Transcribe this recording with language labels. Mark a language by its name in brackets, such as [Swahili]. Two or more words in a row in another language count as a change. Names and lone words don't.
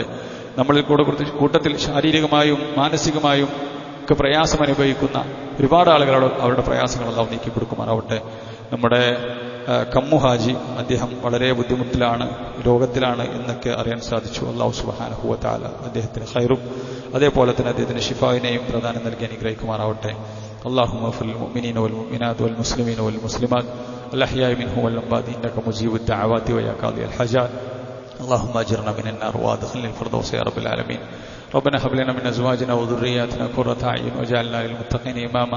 [Malayalam] നമ്മളിൽ കൂട്ടത്തിൽ ശാരീരികമായും മാനസികമായും ഒക്കെ പ്രയാസം അനുഭവിക്കുന്ന ഒരുപാട് ആളുകളോട് അവരുടെ പ്രയാസങ്ങൾ അല്ലാഹു നീക്കി കൊടുക്കുമാറാവട്ടെ. നമ്മുടെ കമ്മു ഹാജി, അദ്ദേഹം വളരെ ബുദ്ധിമുട്ടിലാണ്, രോഗത്തിലാണ് എന്നൊക്കെ അറിയാൻ സാധിച്ചു. [Arabic] الله سبحانه وتعالى [Malayalam] അദ്ദേഹത്തിന് ഖൈറും അതേപോലെ തന്നെ അദ്ദേഹത്തിന് ശിഫാവിനെയും പ്രദാനം നൽകി അനുഗ്രഹിക്കുമാറാവട്ടെ. [Arabic] اللهم اغفر للمؤمنين والمؤمنات والمسلمين والمسلمات الأحياء منهم والأموات إنك مجيب الدعوات ويا قاضي الحاجات. اللهم أجرنا من النار وأدخلنا الفردوس يا رب العالمين. ربنا هب لنا من أزواجنا وذرياتنا قرة أعين واجعلنا للمتقين إماما.